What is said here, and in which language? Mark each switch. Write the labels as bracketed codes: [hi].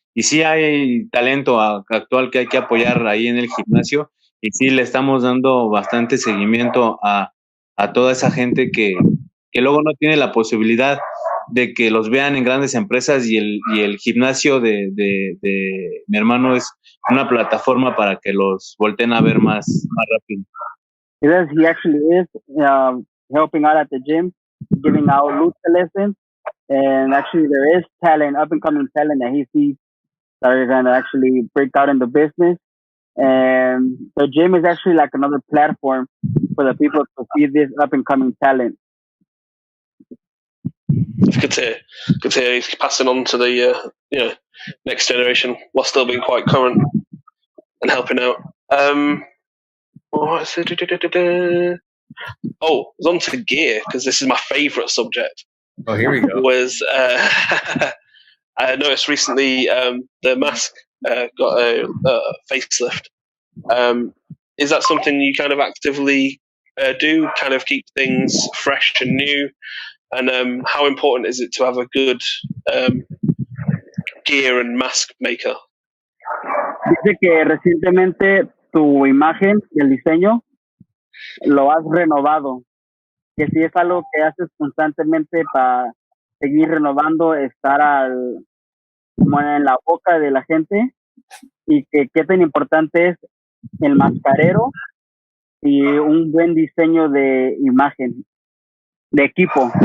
[es] Y sí hay talento actual que hay que apoyar ahí en el gimnasio, y sí le estamos dando bastante seguimiento a toda esa gente que luego no tiene la posibilidad de que los vean en grandes empresas, y el gimnasio de mi hermano es una plataforma para que los volteen a ver más rápido. [en] He actually is helping out at the gym, giving out lucha lessons, and actually there is talent, up and coming talent that he sees that are going to actually break out in the business. And the gym is actually like another platform for the people to see this up and coming talent. It's good to hear he's passing on to the next generation while still being quite current and helping out. It's on to gear, because this is my favourite subject. Oh, here we go. I noticed recently the mask got a facelift. Is that something you kind of actively do, kind of keep things fresh and new? And how important is it to have a good gear and mask maker? [es] Dice que recientemente tu imagen, el diseño, lo has renovado. Que si es algo que haces constantemente para seguir renovando, estar como en la boca de la gente, y que qué tan importante es el mascarero y un buen diseño de imagen, de equipo.